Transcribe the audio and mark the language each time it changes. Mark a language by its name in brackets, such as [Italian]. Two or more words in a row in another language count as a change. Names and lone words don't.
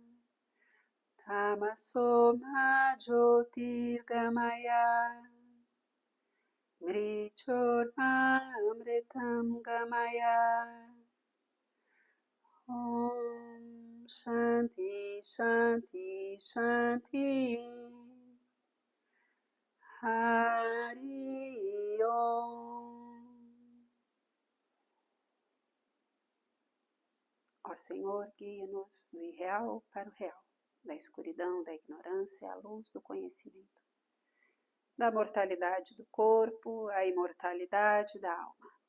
[Sanskrit] tamaso ma jyotirgamaya, mrichorma amritam gamaya. Om Shanti Shanti Shanti. Hari Om. [Portuguese] Ó Senhor, guia-nos do irreal para o real, da escuridão, da ignorância à luz do conhecimento. da mortalidade do corpo, a imortalidade da alma.